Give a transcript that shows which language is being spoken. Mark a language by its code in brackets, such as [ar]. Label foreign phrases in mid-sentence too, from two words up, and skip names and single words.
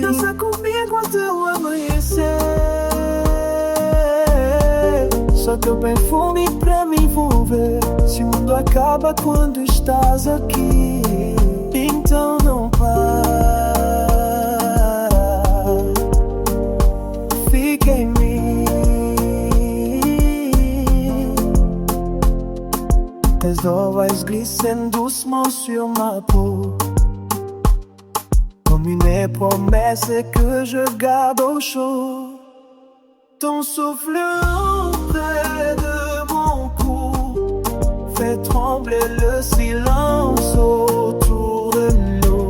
[pt] Dança comigo até o amanhecer. Só teu perfume pra me envolver. Se o mundo acaba quando estás aqui, então não para. Fica em mim. [fr] Tes ovaires glissent doucement sur ma peau, comme une promesse que je garde au chaud. Ton souffle près de mon cou fait trembler le silence autour de nous.